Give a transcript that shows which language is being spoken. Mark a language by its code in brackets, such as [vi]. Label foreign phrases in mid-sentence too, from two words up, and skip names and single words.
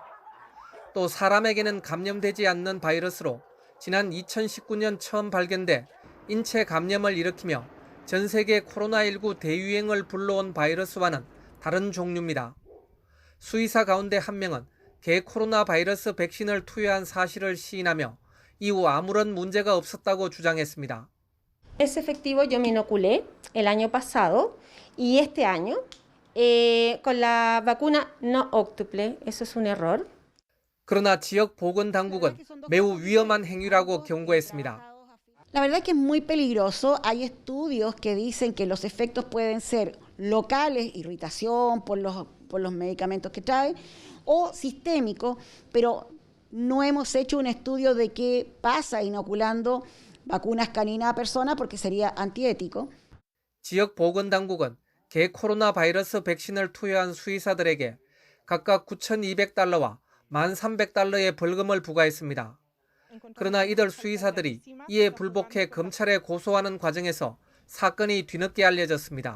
[ko] 또 사람에게는 감염되지 않는 바이러스로 지난 2019년 처음 발견돼 인체 감염을 일으키며 전 세계 코로나19 대유행을 불러온 바이러스와는 다른 종류입니다. 수의사 가운데 한 명은 개 코로나 바이러스 백신을 투여한 사실을 시인하며 이후 아무런 문제가 없었다고 주장했습니다. [es] Es efectivo, yo me inoculé el año pasado y este año con la vacuna no óctuple. Eso es un error. [ko] 그러나 지역 보건당국은 매우 위험한 행위라고 경고했습니다. [es] La verdad es que es muy peligroso. Hay estudios que dicen que los efectos pueden ser locales, irritación por los medicamentos que trae, o sistémicos, pero no hemos hecho un estudio de qué pasa inoculando vacunas caninas a personas porque sería antiético. [ko] 지역 보건당국은 개 코로나 바이러스 백신을 투여한 수의사들에게 각각 9,200달러와 1,300달러의 벌금을 부과했습니다. 그러나 이들 수의사들이 이에 불복해 검찰에 고소하는 과정에서 사건이 뒤늦게 알려졌습니다.